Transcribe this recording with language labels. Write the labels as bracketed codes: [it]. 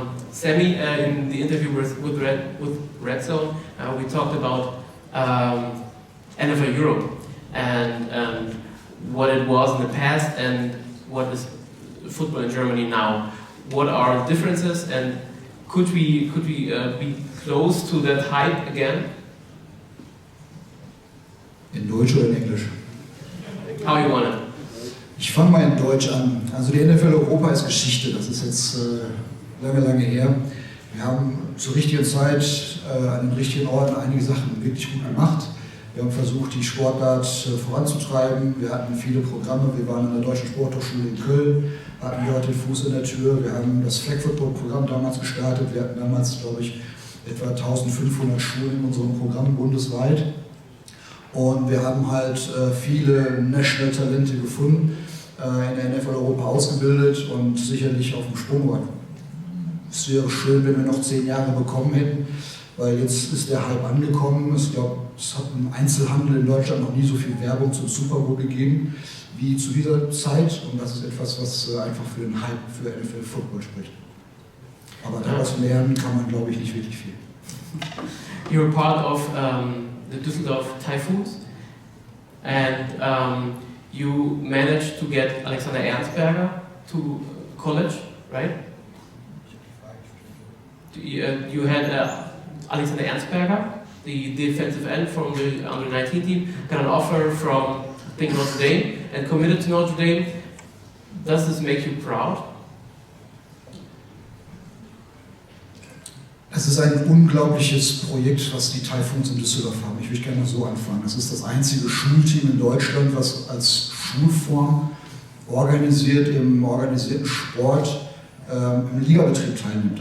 [en] Sammy, in the interview with Red Zone, we talked about NFL Europe and what it was in the past and what is football in Germany now. What are the differences, and could we be close to that hype again? [de] In Deutsch oder in Englisch? [en] How you want it? [de] Ich fange mal in Deutsch an. Also die NFL Europa ist Geschichte, das ist jetzt lange her. Wir haben zur richtigen Zeit an den richtigen Orten einige Sachen wirklich gut gemacht. Wir haben versucht, die Sportart voranzutreiben. Wir hatten viele Programme. Wir waren an der Deutschen Sporthochschule in Köln, hatten hier heute den Fuß in der Tür. Wir haben das Flag Football Programm damals gestartet. Wir hatten damals, glaube ich, etwa 1500 Schulen in unserem Programm bundesweit. Und wir haben halt viele National Talente gefunden, in der NFL Europa ausgebildet und sicherlich auf dem Sprung waren. Es wäre schön, wenn wir noch 10 Jahre bekommen hätten, weil jetzt ist der Hype angekommen. Ich glaube, es hat im Einzelhandel in Deutschland noch nie so viel Werbung zum Super Bowl gegeben wie zu dieser Zeit, und das ist etwas, was einfach für den Hype für NFL Football spricht. Aber daraus lernen kann man, glaube ich, nicht wirklich viel. [en] You're part of the Düsseldorf Typhoons, and you managed to get Alexander Ernstberger to college, right? You had Alexander Ernstberger, the defensive end from the under-19 team, got an offer from, I think, Notre Dame, and committed to Notre Dame. Does this make you proud? [de] Es ist ein unglaubliches Projekt, was die Typhoons in Düsseldorf haben. Ich würde gerne so anfangen. Es ist das einzige Schulteam in Deutschland, was als Schulform organisiert im organisierten Sport im Ligabetrieb teilnimmt.